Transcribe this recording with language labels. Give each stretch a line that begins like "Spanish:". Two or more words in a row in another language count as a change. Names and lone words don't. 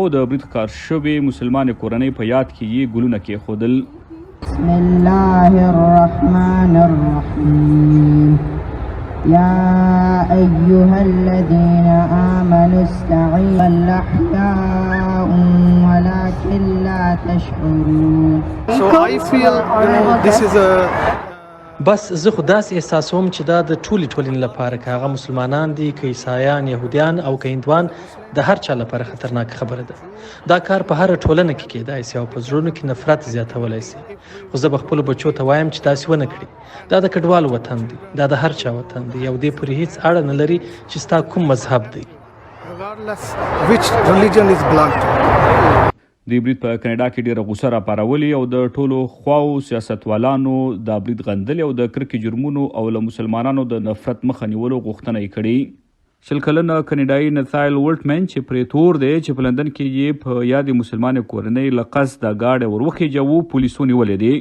Pashto: د برید ښکار شوې مسلمانې کورنۍ په یاد کې یې ګلونه کېښودل.
Arabic: بسم الله الرحمن الرحیم یا ایها الذین آمنوا استعینوا الأحیاء ولکن لا تشعرون.
English: So I feel, this is a
Pashto: بس زه خو داسې احساسوم چې دا د ټولې ټولنې لپاره که هغه مسلمانان دي، که عیسایان، یهودیان او که هندوان، د هر چا لپاره خطرناک خبره ده. دا کار په هره ټولنه کې کېدای شي او په زړونو کې نفرت زیاتولی شي. خو زه به خپلو بچو ته وایم چې داسې ونه کړي. دا د کډوالو وطن دی، دا د هر چا وطن دی او دې پورې هیڅ اړه نه لري چې ستا کوم مذهب دی.
English: regardless which religion is belong to.
Pashto: د برید په کاناډا کې ډیره غوسه راپارولې او د ټولو خواو سیاستوالانو دا برید غندلې او د کرکې جرمونو او له مسلمانانو د نفرت مخه نیولو غوښتنه یې کړې. 20 کلنه کاناډایي نتایل ورټمن چې پرې تور دی چې په لندن کې یې په یادې مسلمانې کورنۍ له قصده ګاډی ور وخېژاوه، پولیسو نیولې دی.